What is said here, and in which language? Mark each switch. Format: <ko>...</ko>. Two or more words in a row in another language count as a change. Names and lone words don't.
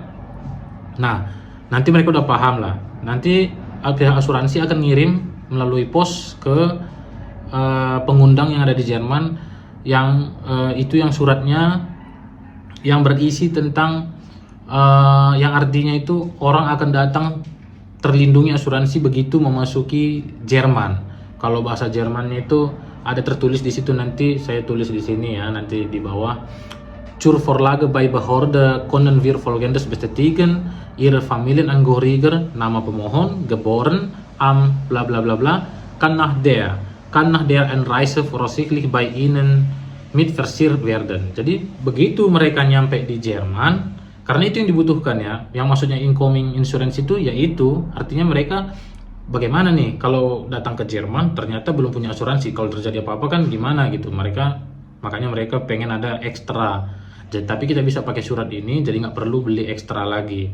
<id>Nah, nanti mereka udah paham lah. Nanti pihak asuransi akan ngirim melalui pos ke pengundang yang ada di Jerman, yang itu yang suratnya yang berisi tentang yang artinya itu orang akan datang terlindungi asuransi begitu memasuki Jerman. Kalau bahasa Jermannya itu ada tertulis di situ, nanti saya tulis di sini ya, nanti di bawah.</id> <de>Zur Vorlage bei Behörde können wir Folgendes bestätigen: Ihre Familienangehöriger,</de> <id>nama pemohon,</id> <de>geboren am bla bla bla bla, kann nach der Einreise voraussichtlich bei Ihnen mit versichert werden.</de> <id>Jadi begitu mereka nyampe di Jerman, karena itu yang dibutuhkan ya. Yang maksudnya</id> <en>incoming insurance</en> <id>itu yaitu artinya mereka bagaimana nih kalau datang ke Jerman ternyata belum punya asuransi, kalau terjadi apa-apa kan gimana gitu. Makanya mereka pengen ada ekstra. Jadi, tapi kita bisa pakai surat ini, jadi nggak perlu beli ekstra lagi.</id>